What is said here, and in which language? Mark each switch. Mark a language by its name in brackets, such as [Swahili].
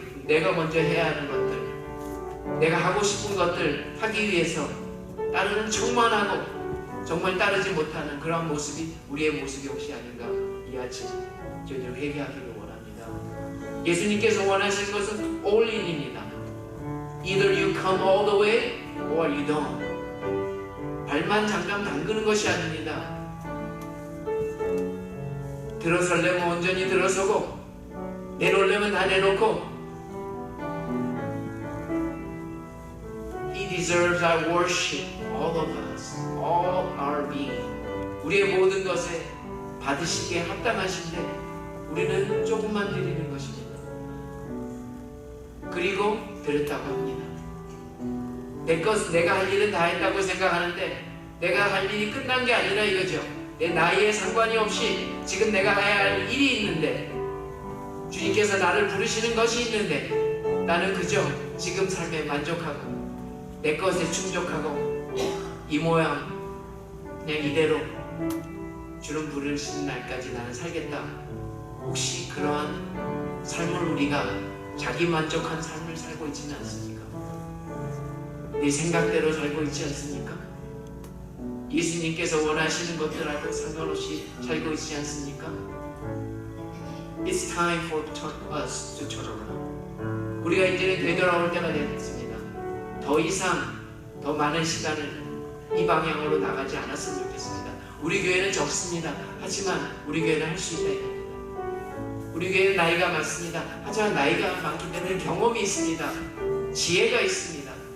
[Korean] 내가 먼저 해야 하는 것들, 내가 하고 싶은 것들 하기 위해서 따르는 척만 하고 정말 따르지 못하는 그런 모습이 우리의 모습이 혹시 아닌가 이 아침 저희들 회개하기를 원합니다. 예수님께서 원하시는 것은 all in입니다. [English] Either you come all the way or you don't. [Korean] 발만 잠깐 담그는 것이 아닙니다. 들어설려면 온전히 들어서고 내놓으려면 다 내놓고 [English] He deserves our worship, all of us, all our being. [Korean] 우리의 모든 것에 받으시기에 합당하신데 우리는 조금만 드리는 것입니다. 그리고 드렸다고 합니다. 내가 할 일은 다 했다고 생각하는데 내가 할 일이 끝난 게 아니라 이거죠. 내 나이에 상관이 없이 지금 내가 해야 할 일이 있는데 주님께서 나를 부르시는 것이 있는데 나는 그저 지금 삶에 만족하고 내 것에 충족하고 이 모양 그냥 이대로 주는 부르시는 날까지 나는 살겠다. 혹시 그러한 삶을 우리가 자기 만족한 삶을 살고 있지는 않습니까? 네 생각대로 살고 있지 않습니까? 예수님께서 원하시는 것들하고 상관없이 살고 있지 않습니까? [English] It's time for us to turn around. [Korean] 우리가 이제는 되돌아올 때가 됐습니다. 더 이상 더 많은 시간을 이 방향으로 나가지 않았으면 좋겠습니다. 우리 교회는 적습니다. 하지만 우리 교회는 할 수 있다 이겁니다. 우리 교회는 나이가 많습니다. 하지만 나이가 많기 때문에 경험이 있습니다. 지혜가 있습니다.